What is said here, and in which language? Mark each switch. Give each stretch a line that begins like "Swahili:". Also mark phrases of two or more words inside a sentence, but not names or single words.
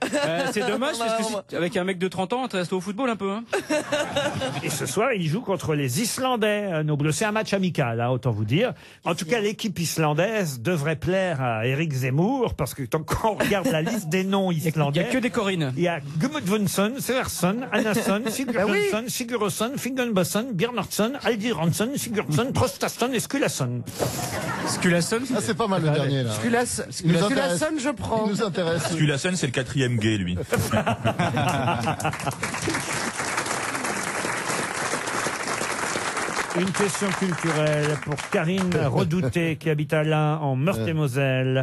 French: C'est dommage, parce que avec un mec de 30 ans, intéresse-toi au football un peu. Hein. Et ce soir, il joue contre les Islandais. Nos Bleus, c'est un match amical, hein, autant vous dire. En tout cas, l'équipe islandaise devrait plaire à Éric Zemmour, parce que quand on regarde la liste des noms Il islandais, n'y a que des Corinne. il y a Gudmundsson, Seversson, Annason, Sigurjonsson, Sigurðsson, Finnbogason, Bjarnason, Aldiranson, Sigurdsson, Traustason et Skulason. Skulason. Ah, c'est pas mal le dernier, là. Il nous intéresse. Skulason, je prends. Il nous intéresse. Skulason, c'est le 4e gay, lui. Une question culturelle pour Karine Redouté qui habite à Laon en Meurthe-et-Moselle.